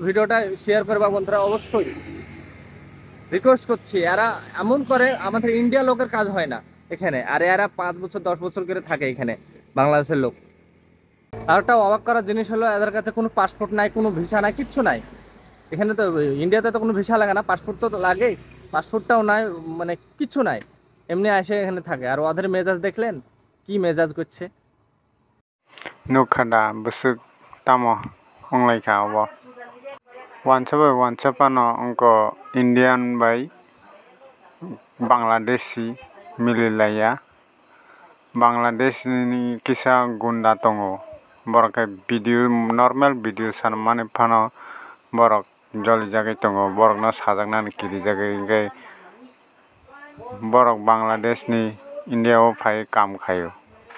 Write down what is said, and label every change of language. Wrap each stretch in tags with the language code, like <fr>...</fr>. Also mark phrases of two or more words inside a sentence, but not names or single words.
<bn>ভিডিওটা শেয়ার করবা বন্ধুরা অবশ্যই রিকোয়েস্ট করছি এরা এমন করে আমাদের ইন্ডিয়া লোকের কাজ হয় না এখানে আর এরা 5 বছর 10 বছর করে থাকে এখানে বাংলাদেশের লোক আর একটা অবাক করার জিনিস হলো এদের কাছে কোনো পাসপোর্ট নাই কোনো ভিসা নাই কিচ্ছু নাই এখানে তো ইন্ডিয়াতে তো কোনো ভিসা লাগে না পাসপোর্ট তো লাগে পাসপোর্টটাও নাই মানে কিচ্ছু নাই এমনি এসে এখানে থাকে আর ওদের মেজাজ দেখলেন কি মেজাজ করছে</bn> <trp>nukhada busuk tamo onglai kha obo wansapano onko Indian bai Bangladeshi mililaya Bangladesh ni kisa gunda tongo borok video normal video sanmani phano borok joli jagai tongo borok no sajaknani kiri jagai borok Bangladesh ni ইন্ডিয়াও ফাই কাম খায়ো</trp>